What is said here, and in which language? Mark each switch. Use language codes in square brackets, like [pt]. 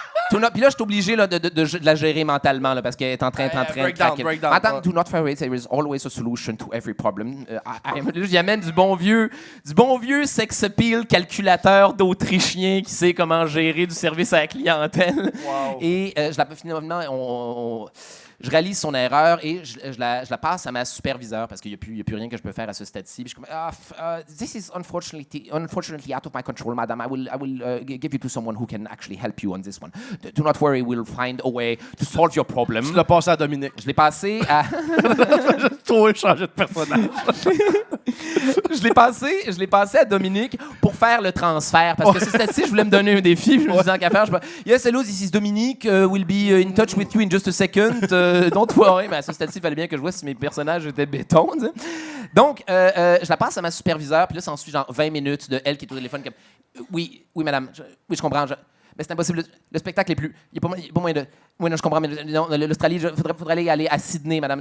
[fr] Puis là, je suis obligé là, de la gérer mentalement, là, parce qu'elle est en train de craquer. [en] Madame, do not worry, there is always a solution to every problem. [fr] J'y amène du bon vieux sex appeal calculateur d'Autrichien qui sait comment gérer du service à la clientèle. Wow. Et finalement, je réalise son erreur et je la passe à ma superviseure parce qu'il n'y a plus rien que je peux faire à ce stade-ci. Puis je suis comme, [en] this is unfortunately out of my control, madam. I will give you to someone who can actually help you on this one. Do not worry, we'll find a way to solve your problem. [fr] Tu l'as passé à Dominique. Je l'ai passé à... J'ai trop changé de personnage. je l'ai passé à Dominique pour faire le transfert parce que ce stade-ci, je voulais me donner un défi. Je me disais, qu'à faire, [en] yes, hello, this is Dominique. We'll be in touch with you in just a second. Don't worry, [fr] mais à ce stade-ci, il fallait bien que je vois si mes personnages étaient béton. Tu sais. Donc, je la passe à ma superviseure, puis là, ça en suit genre 20 minutes de elle qui est au téléphone comme oui, madame, oui, je comprends. Mais c'est impossible. Le spectacle est plus. Il n'y a pas moyen de. Oui, non, je comprends, mais non, l'Australie, il faudrait aller à Sydney, madame.